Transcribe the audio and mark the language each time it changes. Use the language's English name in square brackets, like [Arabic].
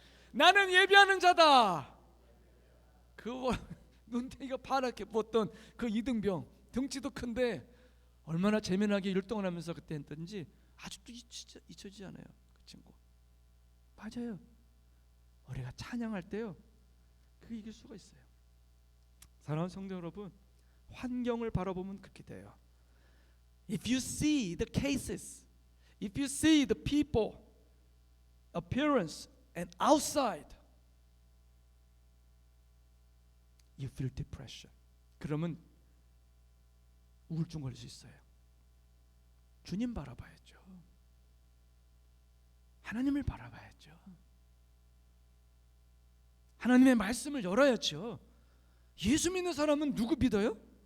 [Korean] 나는 예비하는 자다. 그거 눈탱이가 파랗게 부었던 그 이등병 덩치도 큰데 얼마나 재미나게 율동을 하면서 그때 했던지 아직도 잊혀지지 않아요. 그 친구 맞아요. 우리가 찬양할 때요 그게 이길 수가 있어요. 사랑하는 성도 여러분, 환경을 바라보면 그렇게 돼요. [English] If you see the cases, if you see the people, appearance and outside, you feel depression. [Korean] 그러면 우울증 걸릴 수 있어요. 주님 바라봐야죠. 하나님을 바라봐야죠. 하나님의 말씀을 열어야죠. 예수 믿는 사람은 누구 믿어요?